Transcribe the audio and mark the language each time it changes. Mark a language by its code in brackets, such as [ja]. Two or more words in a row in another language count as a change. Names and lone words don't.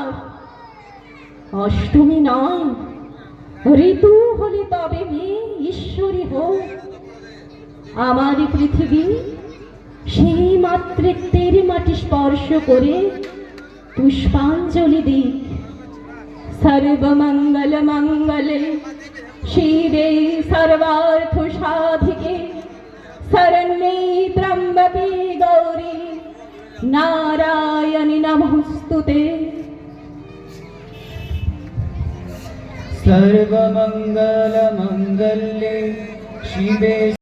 [bn] অষ্টমী নয়, ঋতু হলে তবে মেয়ে ঈশ্বরী হোক। আমারই পৃথিবী সেই মাতৃত্বের মাটি স্পর্শ করে পুষ্পাঞ্জলি দিক। [sa] সর্বমঙ্গল মঙ্গলে শিবে সর্বার্থ সাধিকে, শরণ্যে ত্র্যম্বকে গৌরী নারায়ণী নমস্তুতে। सर्वमङ्गलमङ्गल्ये शिवे